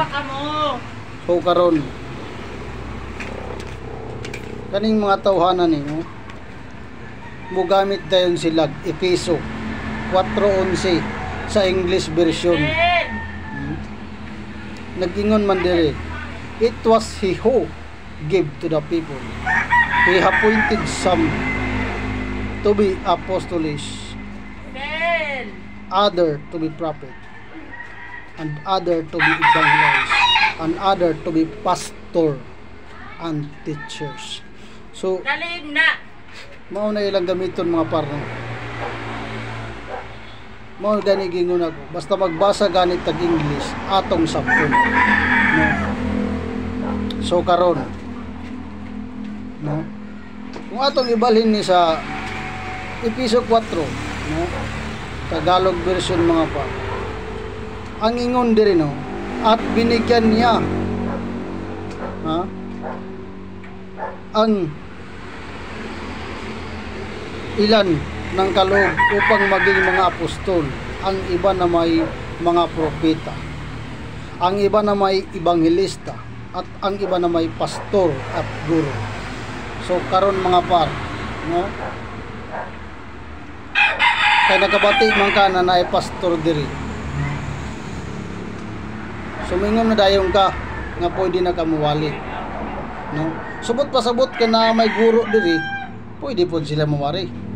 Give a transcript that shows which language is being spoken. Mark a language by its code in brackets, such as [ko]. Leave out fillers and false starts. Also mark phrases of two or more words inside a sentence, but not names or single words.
[ceb] So karon kaning mga tawhanan ni no, mugamit dayon sila Efeso 4:11 sa [en] English version. [ceb] Nagingon man diri, [en] it was he who gave to the people. He appointed some to be apostles, other to be prophet, and other to be evangelists, and other to be pastor and teachers. So, [ceb] mao na ilang gamiton mga parno. Mao gani gingon ako, basta magbasa ganit tag English atong sapon. No. So karon, no. Kung atong ibalhin ni sa Efeso 4, no, [en] Tagalog version [ceb] mga pa. Ang ingon diri no, [tl] at binigyan niya ang ilan ng kaloob upang maging mga apostol, ang iba na may mga propeta, ang iba na may ebanghelista, at ang iba na may pastor at guro. [ceb] So karon mga par, no, kay nakabati man ka na naay pastor diri, sumingon na dayon ka nga pwede na kamuwali, no. Subot pasabot ka na may guro diri, pwede po sila muwali.